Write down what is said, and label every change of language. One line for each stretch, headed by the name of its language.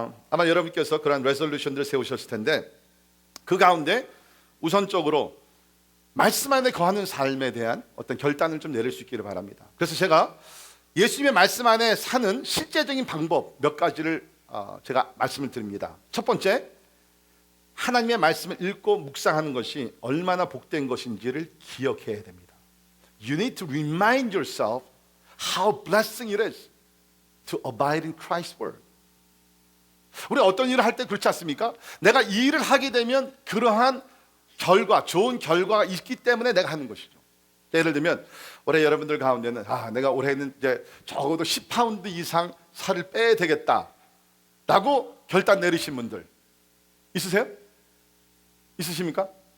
Korean: 아마 여러분께서 그런 레졸루션들을 세우셨을 텐데 그 가운데 우선적으로 말씀 안에 거하는 삶에 대한 어떤 결단을 좀 내릴 수 있기를 바랍니다. 그래서 제가 예수님의 말씀 안에 사는 실제적인 방법 몇 가지를 제가 말씀을 드립니다. 첫 번째, 하나님의 말씀을 읽고 묵상하는 것이 얼마나 복된 것인지를 기억해야 됩니다.
English: You need to remind yourself how blessing it is to abide in Christ's word.
Korean: 우리 어떤 일을 할 때 그렇지 않습니까? 내가 이 일을 하게 되면 그러한 결과, 좋은 결과가 있기 때문에 내가 하는 것이죠. 예를 들면 올해 여러분들 가운데는 내가 올해는 이제 적어도 10파운드 이상 살을 빼야 되겠다 라고 결단 내리신 분들 있으세요? 있으십니까?